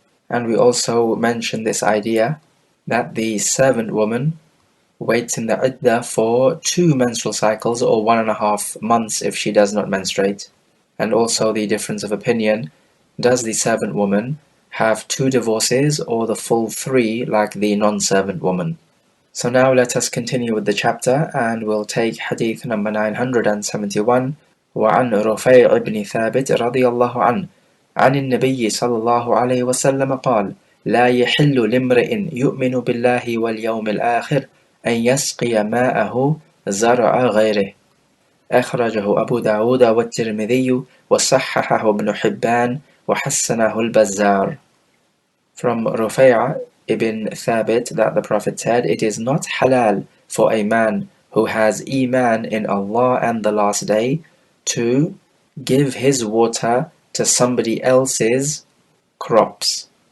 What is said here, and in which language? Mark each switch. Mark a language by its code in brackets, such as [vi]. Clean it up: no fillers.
[en] And we also mentioned this idea that the servant woman waits in the iddah for 2 menstrual cycles or 1.5 months if she does not menstruate. And also the difference of opinion, does the servant woman have 2 divorces or the full 3 like the non-servant woman? So now let us continue with the chapter, and we'll take hadith number 971. [ar] وعن رفيع بن ثابت رضي الله عنه عن النبي صلى الله عليه وسلم قال لا يحل لامرئ يؤمن بالله واليوم الآخر أن يسقي ماءه زرع غيره. أخرجه أبو داود والترمذي وصححه ابن حبان وحسنه البزار. [en] From Rufay' ibn Thabit that the Prophet said, it is not halal for a man who has iman in Allah and the last day to give his water to somebody else's crops.